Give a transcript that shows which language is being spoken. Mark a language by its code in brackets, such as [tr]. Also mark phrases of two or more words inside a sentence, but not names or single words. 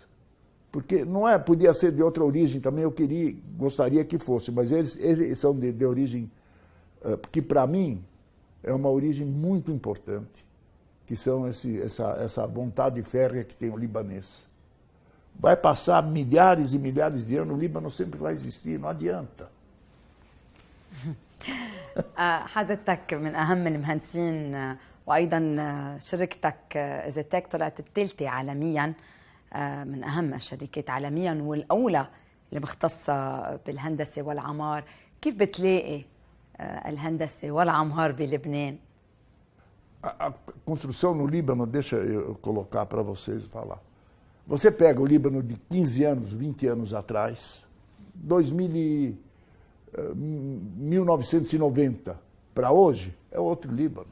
[pt] Porque não podia ser de outra origem também, gostaria que fosse, mas eles são de origem, que para mim é uma origem muito importante, que são essa vontade férrea que tem o libanês. Vai passar milhares e milhares de anos, o Líbano sempre vai existir, não adianta. [ar] حضرتك من أهم المهندسين وأيضا شركتك إزيتك طلعت الثالثة عالميا من أهم الشركات عالميا والأولى اللي مختصة بالهندسة والعمار. كيف بتلاقي الهندسة والعمار بلبنان؟ [pt] A construção no Líbano, deixa eu colocar para vocês falar. Você pega o Líbano de 15 anos, 20 anos atrás, 1990 para hoje, é outro Líbano.